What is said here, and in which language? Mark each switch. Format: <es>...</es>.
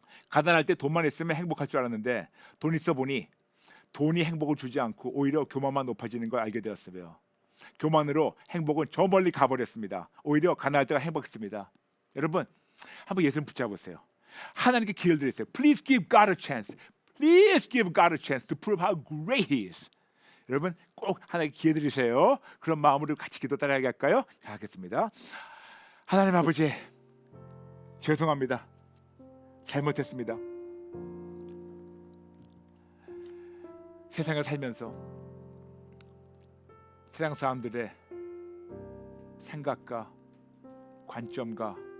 <ko>가난할 때 돈만 있으면 행복할 줄 알았는데 돈 있어 보니 돈이 행복을 주지 않고 오히려 교만만 높아지는 걸 알게 되었어요. 교만으로 행복은 저 멀리 가버렸습니다. 오히려 가난할 때가 행복했습니다. 여러분, 한번 예수님 붙잡으세요. 하나님께 기회를 드리세요.</ko> <en>Please give God a chance. Please give God a chance to prove how great He is.</en> <ko>여러분, 꼭 하나님께 기회 드리세요. 그런 마음으로 같이 기도 따라하게 할까요? 하겠습니다. 하나님 아버지, 죄송합니다. 잘못했습니다. 세상을 살면서 세상 사람들의 생각과 관점과</ko>